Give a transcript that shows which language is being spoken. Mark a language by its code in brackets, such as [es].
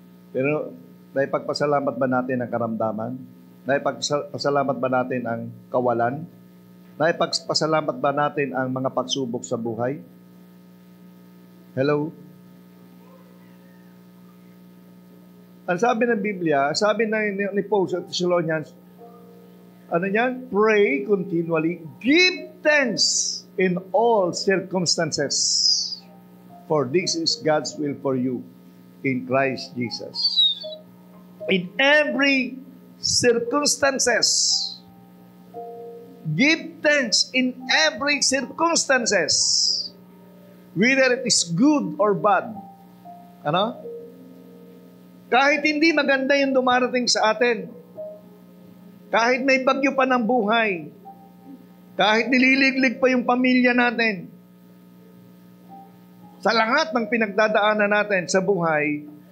[tl] Pero, naipagpasalamat ba natin ang karamdaman? Naipagpasalamat ba natin ang kawalan? Naipagpasalamat ba natin ang mga pagsubok sa buhay? Hello? Ang sabi ng Biblia, sabi ni Paul sa Thessalonians, ano yan? [en] Pray continually. Give thanks in all circumstances. For this is God's will for you in Christ Jesus. In every circumstances. Give thanks in every circumstances. Whether it is good or bad. [tl] Ano? Kahit hindi maganda yung dumarating sa atin, kahit may bagyo pa ng buhay, kahit nililiglig pa yung pamilya natin, sa lahat ng pinagdadaanan natin sa buhay,